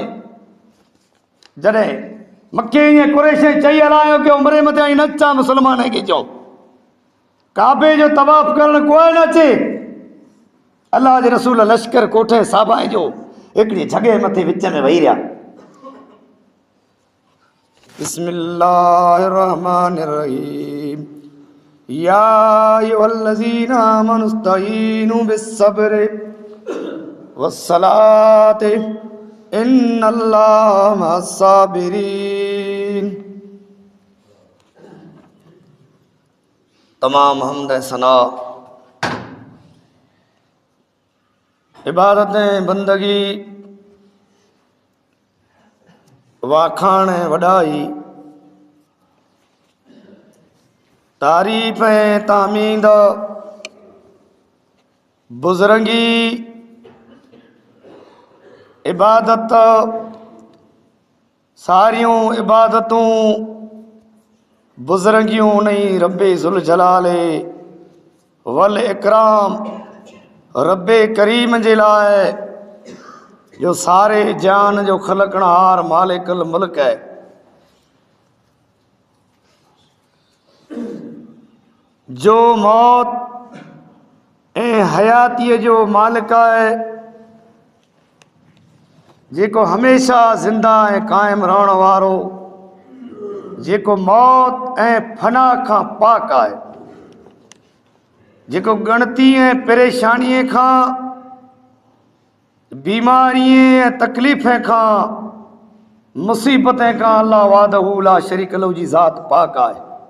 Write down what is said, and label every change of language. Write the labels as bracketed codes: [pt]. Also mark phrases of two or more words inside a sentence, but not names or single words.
[sd] जॾहिं मके जे कुरैश चई हलायो कि उमिरि मथे आई न अचा, मुस्लमान खे चओ काबे जो तवाफ़ करणु कोई न अचे। अल्लाह जे रसूल लश्कर कोठे साबाए जो हिकिड़ी जॻह मथे विच में वेही रहिया। [ar] بسم الله الرحمن الرحيم يا أيها الذين آمنوا استعينوا بالصبر والصلاة إن الله مع الصابرين. [sd] तमाम हम्द सना, इबादतें, बंदगी, वाखाण वॾाई, तारीफ़ ऐं तामीद, बुज़ुर्गी, इबादत, सारियूं इबादतूं बुज़ुर्गियूं उन्हीं रब्बे [ar] ذو الجلال والإكرام [sd] रब्बे करीम जे लाइ जो सारे जान जो खलकणहार [ar] مالك الملك [sd] है। जो मौत ऐं हयातीअ जो मालिक है, जेको हमेशा ज़िंदा ऐं क़ाइम रहण वारो, जेको मौत ऐं फना खां पाक आहे। जेको गणती ऐं परेशानीअ खां बीमारीअ तकलीफ़ खां मुसीबत खां अल्लाह [ar] وحده لا شريك له [sd] जी ज़ात पाक आहे,